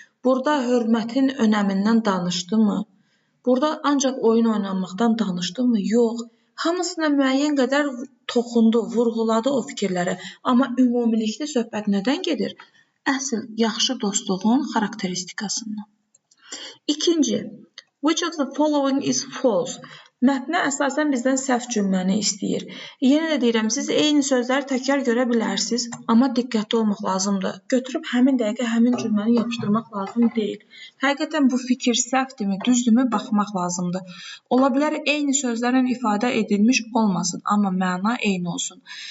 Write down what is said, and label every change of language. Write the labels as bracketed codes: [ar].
[az] Burada hörmətin önəmindən danışdımı? Burada ancaq oyun oynanmaqdan danışdımı? Yox. Hamısına müəyyən qədər toxundu, vurğuladı o fikirləri. Amma ümumilikdə söhbət nədən gedir? Əsl yaxşı dostluğun xarakteristikasından. [en] İkinci, which of the following is false? [az] Mətnə əsasən bizdən səhv cümləni istəyir. Yenə də deyirəm, siz eyni sözləri təkrar görə bilərsiniz, amma diqqətli olmaq lazımdır. Götürüb həmin dəqiqə həmin cümləni yapışdırmaq lazım deyil. Həqiqətən bu fikir səhvdirmi, düzdürmü baxmaq lazımdır. Ola bilər eyni sözlərlə ifadə edilmiş olmasın, amma məna eyni olsun.